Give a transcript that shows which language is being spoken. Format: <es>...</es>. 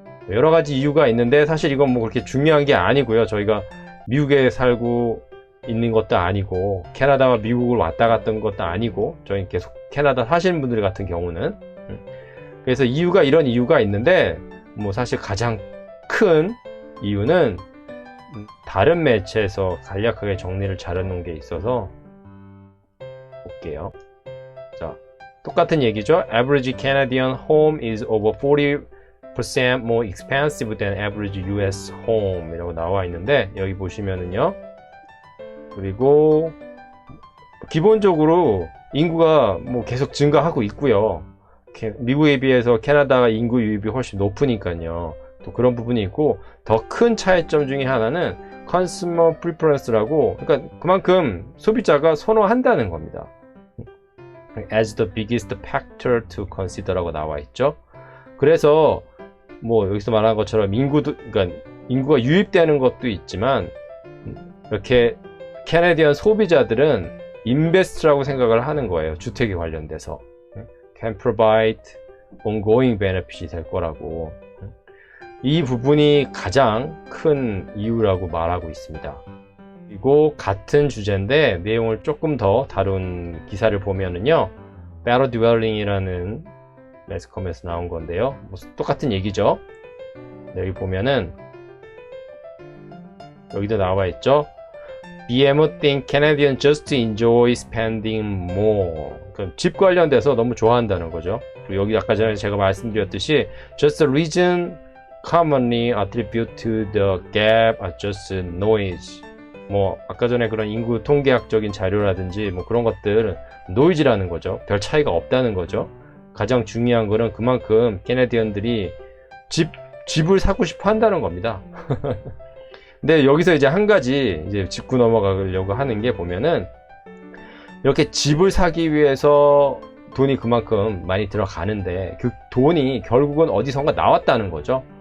<ko>여러 가지 이유가 있는데 사실 이건 그렇게 중요한 게 아니고요. 저희가 미국에 살고 있는 것도 아니고 캐나다와 미국을 왔다 갔던 것도 아니고 저희 계속 캐나다 사시는 분들 같은 경우는 그래서 이런 이유가 있는데 사실 가장 큰 이유는 다른 매체에서 간략하게 정리를 잘 해놓은 게 있어서 볼게요. 자, 똑같은 얘기죠.</ko> <en>Average Canadian home is over 40% more expensive than average US home</en> <ko>이라고 나와 있는데 여기 보시면은요. 그리고 기본적으로 인구가 계속 증가하고 있고요. 미국에 비해서 캐나다가 인구 유입이 훨씬 높으니까요. 또 그런 부분이 있고 더 큰 차이점 중에 하나는 consumer preference라고 그러니까 그만큼 소비자가 선호한다는 겁니다.</ko> <en>as the biggest factor to consider</en> <ko>라고 나와 있죠. 그래서 여기서 말한 것처럼 그러니까 인구가 유입되는 것도 있지만 이렇게 캐네디언 소비자들은 인베스트라고 생각을 하는 거예요. 주택에 관련돼서</ko> <en>can provide ongoing benefit</en> <ko>이 될 거라고 이 부분이 가장 큰 이유라고 말하고 있습니다. 그리고 같은 주제인데 내용을 조금 더 다룬 기사를 보면은요 better dwelling이라는 매스컴에서 나온 건데요 똑같은 얘기죠. 여기 보면은 여기도 나와 있죠.</ko> <en>BMO think Canadians just enjoy spending more.</en> <ko>그러니까 집 관련돼서 너무 좋아한다는 거죠. 그리고 여기 아까 전에 제가 말씀드렸듯이</ko> <en>just a reason commonly attributed to the gap are just noise.</en> <ko>아까 전에 그런 인구 통계학적인 자료라든지 그런 것들은 노이즈라는 거죠. 별 차이가 없다는 거죠. 가장 중요한 거는 그만큼 캐네디언들이 집을 사고 싶어 한다는 겁니다. 근데 여기서 이제 한 가지 이제 짚고 넘어가려고 하는 게 보면은 이렇게 집을 사기 위해서 돈이 그만큼 많이 들어가는데 그 돈이 결국은 어디선가 나왔다는 거죠.</ko>